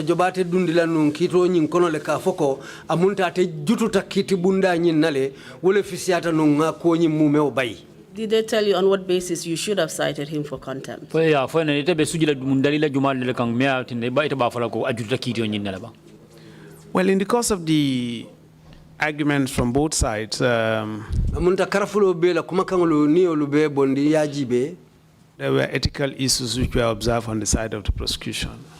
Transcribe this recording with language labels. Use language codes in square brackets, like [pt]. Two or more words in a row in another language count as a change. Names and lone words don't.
[man] Jobate dundila nunkito nyin kono le kafoko amunta ate jututa kiti bunda nyin nale wole fisiata nunga konyin mume obay. [en] Did they tell you on what basis you should have cited him for contempt? Well, in the course of the arguments from both sides, there were ethical issues which were observed on the side of the prosecution.